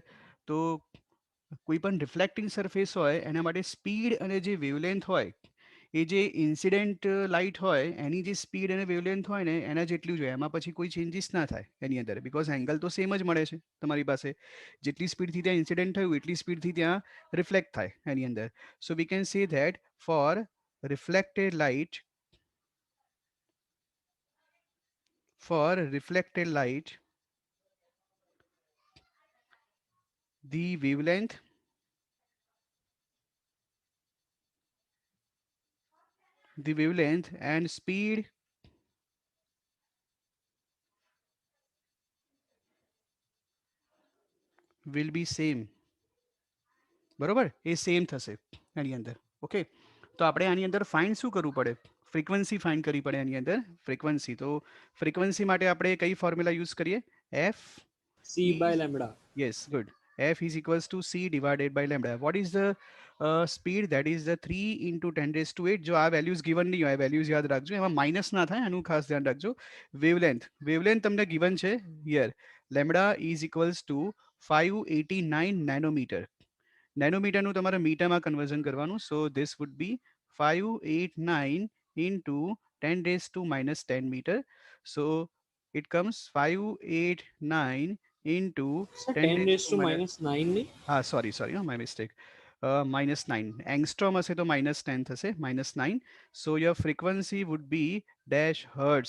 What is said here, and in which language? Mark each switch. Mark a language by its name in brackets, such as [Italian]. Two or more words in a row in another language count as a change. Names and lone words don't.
[Gujarati] તો કોઈ પણ [English] reflecting surface [Gujarati] હોય એના માટે સ્પીડ અને જે વેવલેન્થ હોય, એ જે [English] incident light [Gujarati] હોય એની જે સ્પીડ અને વેવલેન્થ હોય ને એના જેટલું જ હોય, એમાં પછી કોઈ ચેન્જીસ ના થાય એની અંદર, [English] because angle [Gujarati] તો સેમ જ મળે છે તમારી પાસે. જેટલી સ્પીડથી ત્યાં ઇન્સિડેન્ટ થયું એટલી સ્પીડથી ત્યાં રિફ્લેક્ટ થાય એની અંદર. [English] So we can say that for reflected light, for reflected light, the wavelength and speed will be same. [Gujarati] બરોબર, એ સેમ થશે એની અંદર. ઓકે, તો આપણે આની અંદર ફાઇન્ડ શું કરવું પડે? ફ્રીક્વન્સી ફાઇન્ડ કરવી પડે આની અંદર, ફ્રીક્વન્સી. તો ફ્રીક્વન્સી માટે આપણે કઈ [English] formula use [Gujarati] કરીએ? [English] એફ c/λ. Yes, good. F is equals to c divided by lambda. What is the speed? That is the 3 into 10 raised to 8. [Gujarati] જો આ [English] values given [Gujarati] નહીં હોય, વેલ્યુઝ યાદ રાખજો, એમાં માઇનસ ના થાય, આનું ખાસ ધ્યાન રાખજો. [English] wavelength તમને given છે here, lambda is equals to 589 nanometer. [Gujarati] નેનોમીટરનું તમારે મીટરમાં કન્વર્ઝન કરવાનું. [English] So this would be 589 into 10 raised to minus 10 meter. So it comes 589 into [Gujarati] સર [English] 10 10 raised રેઝ to ટુ minus, [Gujarati] -9 નહીં? [English] sorry, my mistake. -9 angstrom [Gujarati] હશે તો -10 થશે, [English] -9. So your frequency would be dash hertz.